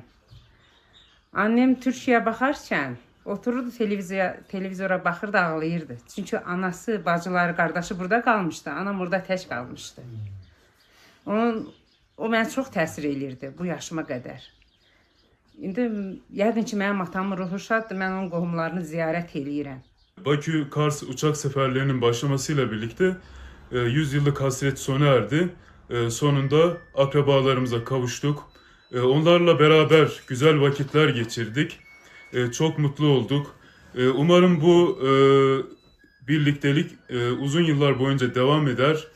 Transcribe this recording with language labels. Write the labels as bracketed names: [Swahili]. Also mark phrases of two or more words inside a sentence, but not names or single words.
[Azerbaijani] Annem Türkiyəyə baxarkən otururdu televizora baxırdı, ağlayırdı. Çünki anası, bacıları, qardaşı burada qalmışdı. Anam orada tək qalmışdı. O mənə çox təsir eləyirdi bu yaşıma qədər. İndi yəqin ki mənim atamın ruhu şaddır. Mən onun qohumlarını ziyarət eləyirəm. [Turkish] Bakü-Kars uçak seferlerinin başlamasıyla birlikte 100 yıllık hasret sona erdi. Sonunda akrabalarımıza kavuştuk. Onlarla beraber güzel vakitler geçirdik. Çok mutlu olduk. Umarım bu birliktelik uzun yıllar boyunca devam eder.